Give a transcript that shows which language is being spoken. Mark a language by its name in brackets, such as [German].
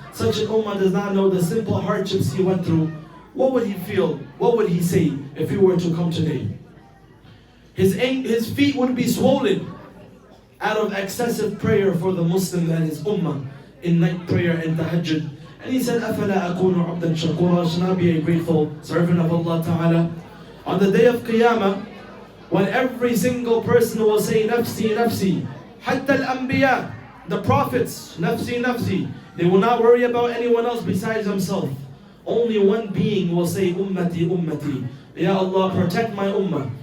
[English] Such an ummah does not know the simple hardships he went through. What would he feel? What would he say if he were to come today? His feet would be swollen out of excessive prayer for the Muslim and his ummah in night prayer and tahajjud. And he said, [Arabic] أَفَلَا أَكُونُ عَبْدًا شَكُورًا? [English] Should I be a grateful servant of Allah Ta'ala? On the day of Qiyamah, when every single person will say, [Arabic] Nafsi, Nafsi, Hatta al-Anbiya, [English] the prophets, Nafsi, Nafsi, they will not worry about anyone else besides themselves. Only one being will say, [Arabic] Ummati, Ummati. [English] Ya Allah, protect my ummah.